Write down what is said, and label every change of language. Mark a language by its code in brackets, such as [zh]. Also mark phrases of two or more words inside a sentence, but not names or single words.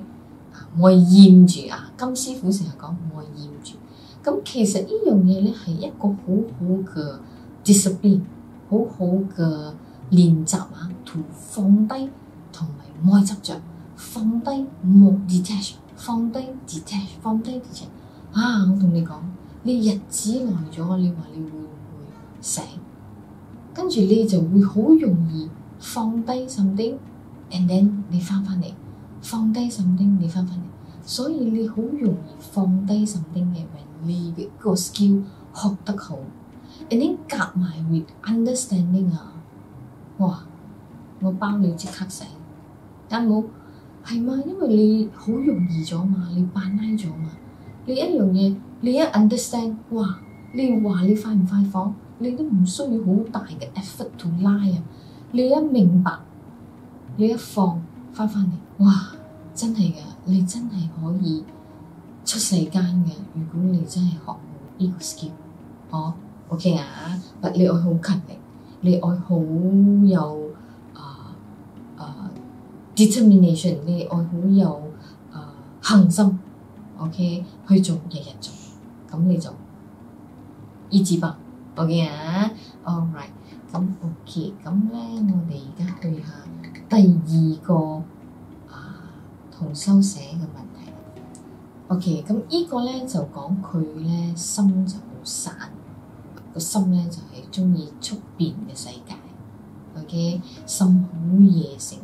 [yue] 唔愛厭住金師傅成日講唔愛厭住，咁其實呢樣嘢咧係一個好好嘅 discipline， 好好嘅練習同放低同埋唔愛執着，放低冇 detach， 放低 detach， 放低 detach， 我同你講，你日子耐咗，你話你會唔會醒？跟住你就會好容易放低 something， [en] and then [yue] 你翻嚟。放低 something， 你翻嚟，所以你好容易放低 something 嘅，你嘅個 skill 學得好， [en] and then [yue] 夾埋 [en] with understanding [yue] 哇！我包你即刻醒，啱冇？係嘛？因為你好容易咗嘛，你扮拉咗嘛你一樣嘢，你一 understand， 哇！你話你快唔快放，你都唔需要好大嘅 [en] effort to [yue] 拉啊！你一明白，你一放翻嚟，哇！真係嘅，你真係可以出世間嘅。如果你真係學好呢個 skill， OK 啊，但你愛好勤力，你愛好有determination， 你愛好有恒心 ，OK 去做，日日做，咁你就意志吧 ，OK 啊 ， [en] all right， [yue] 咁 OK， 咁咧我哋而家去下第二個同修寫嘅問題 ，OK， 咁呢個咧就講佢咧心就好散，個心咧就係鍾意速變嘅世界 ，OK， 心好野性。